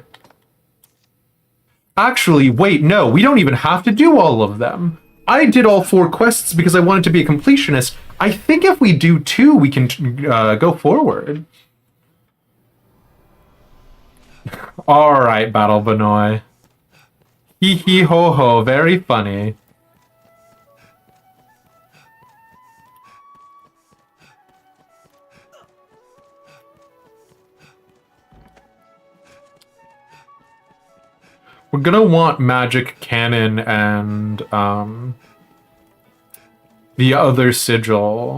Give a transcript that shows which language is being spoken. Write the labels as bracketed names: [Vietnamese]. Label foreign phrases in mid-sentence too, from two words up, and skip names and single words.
[English] Actually, wait, no, we don't even have to do all of them. I did all 4 quests because I wanted to be a completionist. I think if we do 2, we can go forward. Alright, Battle Benoy. Hee hee ho ho, very funny. We're gonna want magic cannon and the other sigil.